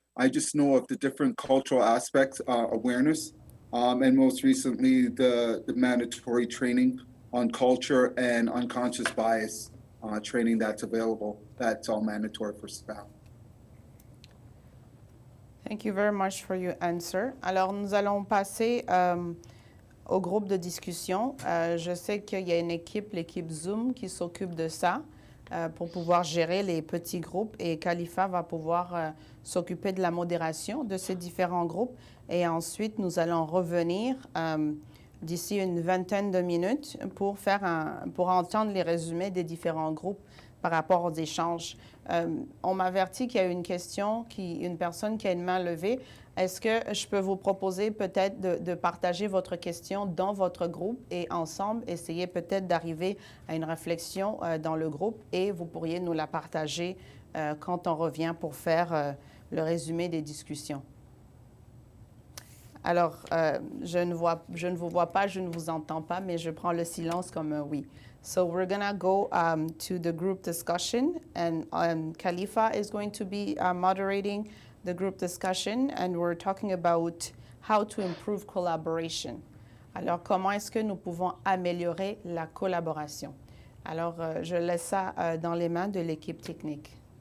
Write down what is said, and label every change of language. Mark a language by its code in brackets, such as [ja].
[en] I just know of the different cultural aspects, awareness. And most recently, the mandatory training on culture and unconscious bias training that's available. That's all mandatory for staff. Thank you very much for your answer. [fr] Alors, nous allons passer au groupe de discussion. Je sais qu'il y a une équipe, l'équipe Zoom, qui s'occupe de ça pour pouvoir gérer les petits groupes, et Khalifa va pouvoir s'occuper de la modération de ces différents groupes. Et ensuite, nous allons revenir d'ici une vingtaine de minutes pour entendre les résumés des différents groupes par rapport aux échanges. On m'avertit qu'il y a une question, une personne qui a une main levée. Est-ce que je peux vous proposer peut-être de partager votre question dans votre groupe et ensemble essayer peut-être d'arriver à une réflexion dans le groupe, et vous pourriez nous la partager quand on revient pour faire le résumé des discussions. Alors, je ne vous vois pas, je ne vous entends pas, mais je prends le silence comme un oui. [en] So we're gonna go to the group discussion, and Khalifa is going to be moderating the group discussion, and we're talking about how to improve collaboration. [fr] Alors, comment est-ce que nous pouvons améliorer la collaboration? Alors, je laisse ça dans les mains de l'équipe technique.